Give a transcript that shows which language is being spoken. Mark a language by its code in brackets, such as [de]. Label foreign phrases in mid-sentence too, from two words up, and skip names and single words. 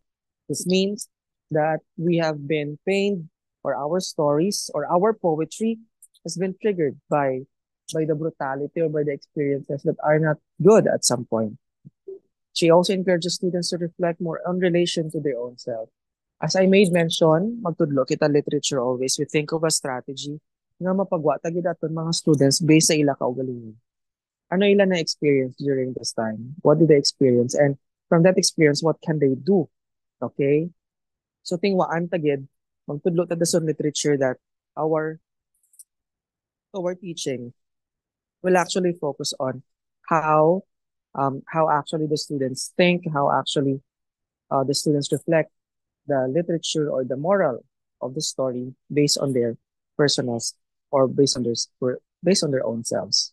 [en] This means that we have been pained, or our stories or our poetry has been triggered by the brutality or by the experiences that are not good at some point. She also encourages students to reflect more on relation to their own self. As I made mention, [hil] magtudlo kita [en] literature always. We think of a strategy [hil] nga mapagwa tagid aton mga students based sa ila kaugalingon. Ano ila na experience during this time? [en] What did they experience? And from that experience, what can they do? Okay? So [hil] tingwaan tagid, magtudlo ta sa [en] literature that our teaching will actually focus on how how actually the students think, how actually the students reflect the literature or the moral of the story based on their personals or based on their own selves.